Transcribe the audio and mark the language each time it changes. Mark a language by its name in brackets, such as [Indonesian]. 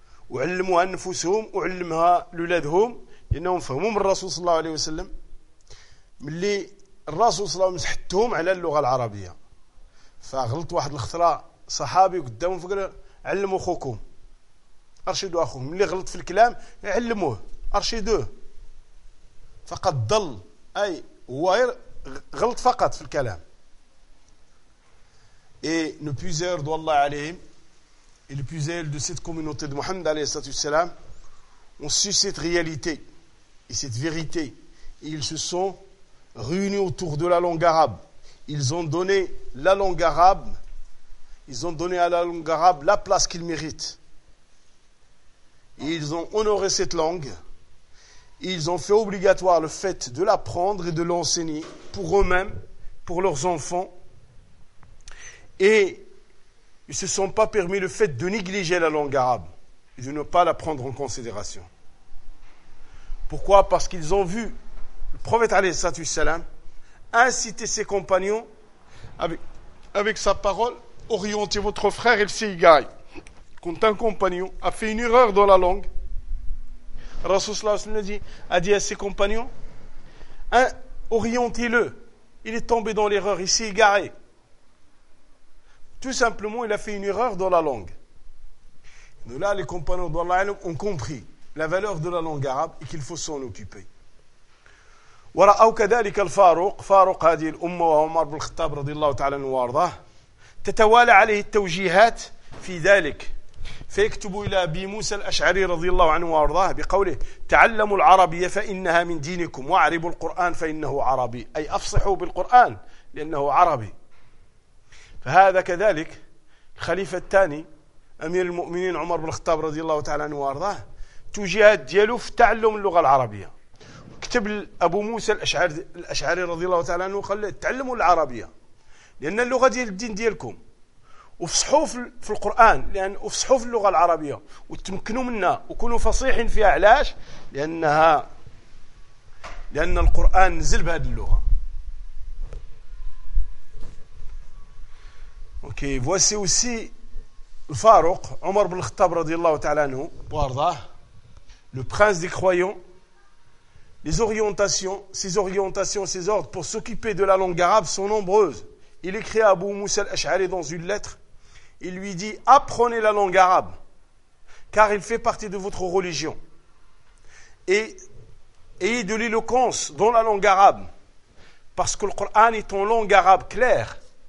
[Arabic] وعلموها أنفسهم وعلمها لولادهم، لأنهم فهموا من الرسول صلى الله عليه وسلم، ملي الرسول صلى الله عليه وسلم حتهم على اللغة العربية، فغلط واحد الخطرة صحابي قدامهم فقال: علموا أخوكم، أرشدوا أخوكم، ملي غلط في الكلام علموه أرشدوه، فقد ضل، أي هو غلط فقط في الكلام. [French] اي نو بيزير دو الله عليهم اي نو بيزير دو سيت كومينوتي دو محمد عليه الصلاة والسلام اون سي سيت رياليتي اي سيت فيريتي اي ils se sont réunis autour de la langue arabe. Ils ont donné la langue arabe, ils ont donné à la langue arabe la place qu'il mérite. Ils ont honoré cette langue. Ils ont fait obligatoire le fait de l'apprendre et de l'enseigner pour eux-mêmes, pour leurs enfants. Et ils ne se sont pas permis le fait de négliger la langue arabe et de ne pas la prendre en considération. Pourquoi ? Parce qu'ils ont vu le prophète alayhi salatu wassalam incitait ses compagnons avec sa parole: orientez votre frère et le sigaï. Quand un compagnon a fait une erreur dans la langue, Rasoul sallallahu alayhi wa sallam a dit à ses compagnons: orientez-le, il est tombé dans l'erreur, il s'est égaré. Tout simplement, il a fait une erreur dans la langue. Donc là, les compagnons d'Allah ont compris la valeur de la langue arabe et qu'il faut s'en occuper. [Arabic] ورأوا كذلك الفاروق، فاروق هذه الأمة وهو عمر بن الخطاب رضي الله تعالى عنه وارضاه، تتوالى عليه التوجيهات في ذلك، فيكتب إلى أبي موسى الأشعري رضي الله عنه وأرضاه بقوله: تعلموا العربية فإنها من دينكم، واعربوا القرآن فإنه عربي، أي أفصحوا بالقرآن لأنه عربي. فهذا كذلك الخليفة الثاني أمير المؤمنين عمر بن الخطاب رضي الله تعالى عنه وأرضاه، توجيهات ديالو في تعلم اللغة العربية. كتب أبو موسى الأشعري رضي الله تعالى عنه وقال: تعلموا العربية لأن اللغة ديال الدين ديالكم، وفصحوا في القرآن لأن أفصحوا في اللغة العربية وتمكنوا منها وكونوا فصيحين فيها. علاش؟ لأنها لأن القرآن نزل بهذه اللغة. أوكي، [French] voici aussi [Arabic] الفاروق عمر بن الخطاب رضي الله تعالى عنه وارضاه، [French] le prince des croyants. Les orientations, ses orientations, ses ordres pour s'occuper de la langue arabe sont nombreuses. Il écrit à Abu Moussa al-Ash'ari dans une lettre. Il lui dit: apprenez la langue arabe, car il fait partie de votre religion. Et ayez de l'éloquence dans la langue arabe, parce que le Coran est en langue arabe claire.